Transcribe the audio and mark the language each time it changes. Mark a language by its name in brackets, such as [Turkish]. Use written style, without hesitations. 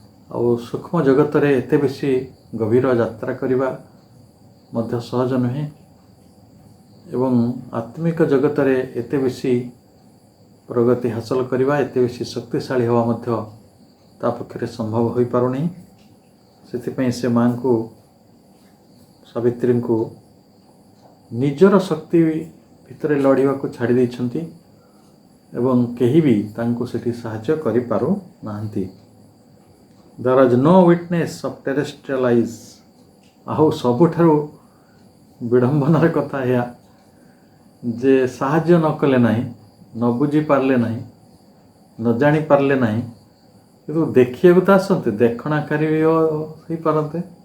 [Odia] ଆଉ ସୂକ୍ଷ୍ମ ଜଗତରେ ଏତେ ବେଶୀ ଗଭୀର ଯାତ୍ରା କରିବା ମଧ୍ୟ ସହଜ ନୁହେଁ ଏବଂ ଆତ୍ମିକ ଜଗତରେ ଏତେ ବେଶୀ ପ୍ରଗତି ହାସଲ କରିବା, ଏତେ ବେଶୀ ଶକ୍ତିଶାଳୀ ହେବା ମଧ୍ୟ ତା ପକ୍ଷରେ ସମ୍ଭବ ହୋଇପାରୁନି। ସେଥିପାଇଁ ସେ ମାଙ୍କୁ ସାବିତ୍ରୀଙ୍କୁ ନିଜର ଶକ୍ତି ଭିତରେ ଲଢ଼ିବାକୁ ଛାଡ଼ି ଦେଇଛନ୍ତି ଏବଂ କେହି ବି ତାଙ୍କୁ ସେଠି ସାହାଯ୍ୟ କରିପାରୁନାହାନ୍ତି। [English] There is no witness of terrestrial eyes। [Odia] ଆଉ ସବୁଠାରୁ ବିଡ଼ମ୍ବନାର କଥା ଏହା ଯେ ସାହାଯ୍ୟ ନ କଲେ ନାହିଁ, ନ ବୁଝିପାରିଲେ ନାହିଁ, ନ ଜାଣିପାରିଲେ ନାହିଁ, କିନ୍ତୁ ଦେଖିବାକୁ ତ ଆସନ୍ତେ, ଦେଖଣାକାରୀ ହୋଇପାରନ୍ତେ।